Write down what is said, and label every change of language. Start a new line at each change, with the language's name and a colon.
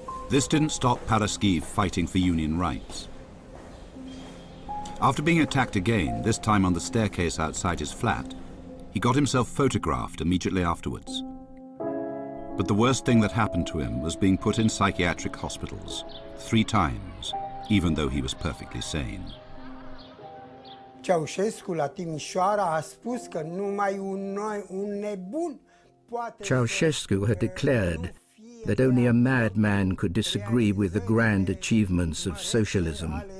English: This didn't stop Paraschiv fighting for union rights. After being attacked again, this time on the staircase outside his flat, he got himself photographed immediately afterwards. But the worst thing that happened to him was being put in psychiatric hospitals 3 times, even though he was perfectly sane.
Romanian: Ceaușescu la Timișoara a spus că numai un nebun poate.
English: Ceaușescu had declared that only a madman could disagree with the grand achievements of socialism.